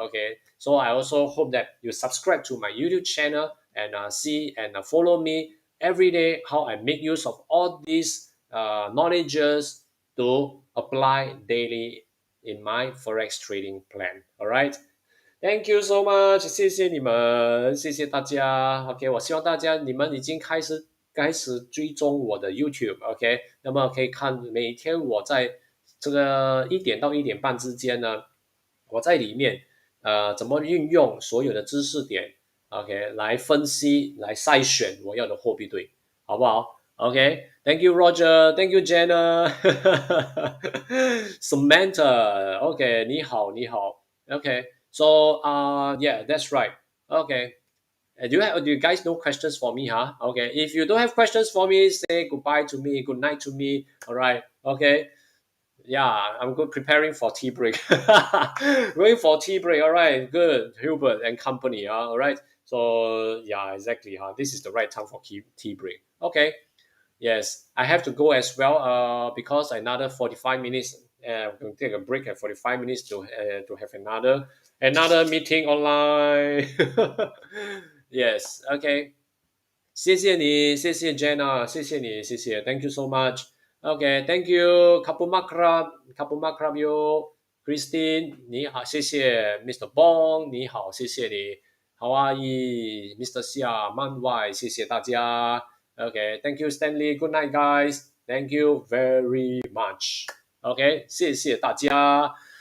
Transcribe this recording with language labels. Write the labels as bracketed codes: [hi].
[en] Okay, so I also hope that you subscribe to my YouTube channel and see and follow me every day how I make use of all these knowledges to apply daily in my forex trading plan. All right. Thank you so much， [zh] 谢谢你们，谢谢大家。 OK，我希望大家你们已经开始追踪我的 YouTube，OK，那么可以看每天我在这个1点到1点半之间呢，我在里面怎么运用所有的知识点，OK，来分析来筛选我要的货币对，好不好？OK， [en] Thank you Roger，Thank you Jenna， [zh] Samantha，OK，你好你好，OK。 [en] So yeah, that's right. Okay. Do you guys know questions for me, huh? Okay. If you don't have questions for me, say goodbye to me, good night to me. All right. Okay. Yeah, I'm good preparing for tea break. Going for tea break. All right. Good. Hubert and company. All right. So yeah, exactly. This is the right time for tea break. Okay. Yes, I have to go as well. Because another 45 minutes. I'm going to take a break at 45 minutes to have another meeting online. Yes. Okay. [zh] 谢谢你，谢谢 Jenna，谢谢你，谢谢， [en] Thank you so much. Okay, thank you. Kapuma krab yo. [zh] Christine，你好，谢谢 Mr. [en] Bong， [zh] 你好，谢谢你。 [en] How are you, Mr. Xia Man Wai？ [zh] 谢谢大家。 [en] Okay, thank you Stanley. Good night, guys. Thank you very much. Okay, [zh] 谢谢大家。